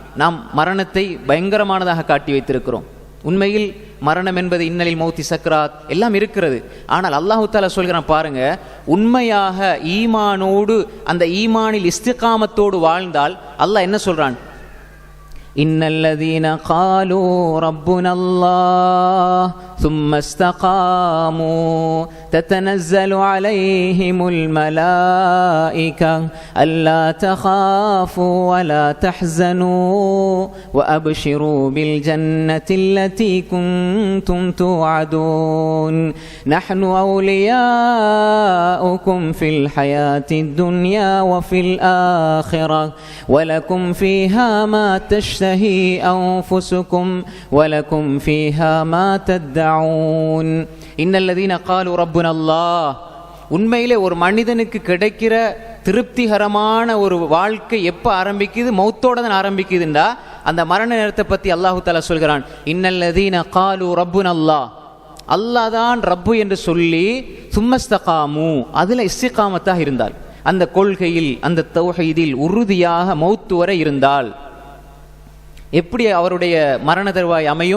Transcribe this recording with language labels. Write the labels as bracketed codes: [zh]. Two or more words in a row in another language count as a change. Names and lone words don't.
[ta] நாம் மரணத்தை பயங்கரமானதாக காட்டி வைத்திருக்கிறோம். உண்மையில் மரணம் என்பது இன்னலில் மௌத்தி சக்ராத் எல்லாம் இருக்கிறது. ஆனால் [ar] الله تعالى [ta] சொல்கிறான் பாருங்க, உண்மையாக ஈமானோடு அந்த ஈமானில் இஸ்திகாமத்தோடு வாழ்ந்தால் அல்லாஹ் என்ன சொல்றான், [ar] إن الذين قالوا ربنا الله ثم استقاموا تتنزل عليهم الملائكة ألا تخافوا ولا تحزنوا وأبشروا بالجنة التي كنتم توعدون نحن أولياؤكم في الحياة الدنيا وفي الآخرة ولكم فيها ما تشتهي أنفسكم ولكم فيها ما تدعون إن الذين قالوا ربنا الله. [ta] உண்மையிலே ஒரு மனிதனுக்கு கிடைக்கிற திருப்திகரமான ஒரு வாழ்க்கை எப்போ ஆரம்பிக்குது? மௌத்தோட தான் ஆரம்பிக்குதுண்டா அந்த மரண நேரத்தை பற்றி [ar] الله تعالى [ta] சொல்கிறான், [ar] إن الذين قالوا ربنا الله, [ta] அல்லாஹ் தான் ரப்பு என்று சொல்லி சும்மஸ்தகாமு, அதில் இஸ்திகாமத்தாக இருந்தால், அந்த கொள்கையில் அந்த தௌஹீதில் உறுதியாக மௌத்து வரை இருந்தால் எப்படி அவருடைய மரண தருவாய் அமையும்?